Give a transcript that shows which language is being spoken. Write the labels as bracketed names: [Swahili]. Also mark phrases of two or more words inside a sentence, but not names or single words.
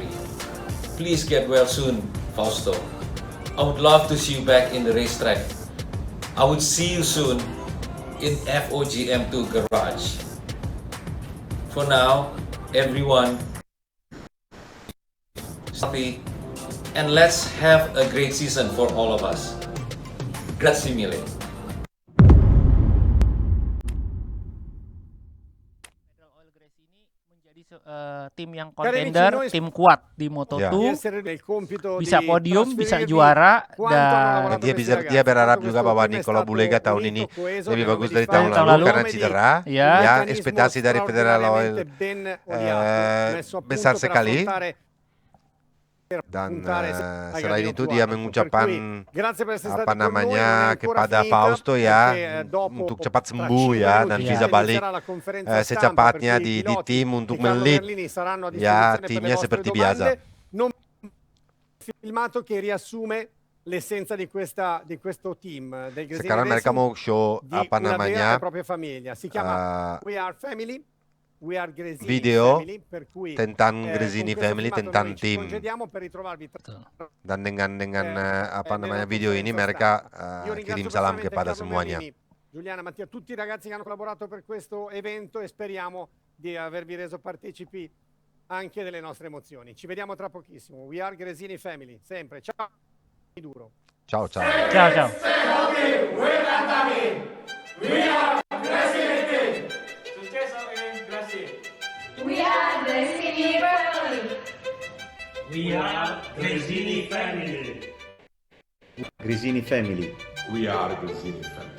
[English] Please get well soon, Fausto. I would love to see you back in the racetrack. I would see you soon in FOGM2 garage. For now, everyone, happy, and let's have a great season for all of us. [Italian] Grazie mille. [Indonesian] Federal Oil Gresini menjadi tim yang kontender, tim kuat di Moto2, bisa podium, bisa juara, dan dia berharap juga bahwa Nicola Bulega tahun ini lebih bagus dari tahun lalu karena cedera. Ya, ekspektasi dari Federal Oil besar sekali. Dan selain itu dia mengucapkan kepada Fausto ya untuk cepat sembuh ya dan bisa balik secepatnya di tim untuk melit ya timnya seperti biasa. [Italian] Filmato che riassume l'essenza di questo team del Gresini [Indonesian] Sekarang mereka mau show [Italian] propria famiglia. Si chiama We Are Family. [Indonesian] Video tentang Gresini Family, tentang tim, dan dengan video ini mereka kirim salam kepada semuanya. [Italian] Giuliana, Mattia, tutti i ragazzi che hanno collaborato per questo evento e speriamo di avervi reso partecipi anche delle nostre emozioni. Ci vediamo tra pochissimo. [English] We Are Gresini Family, [Italian] sempre. Ciao. Duro. Ciao ciao. Ciao ciao. [English] We are Gresini Family. We are Gresini Family. Gresini Family. We are Gresini Family.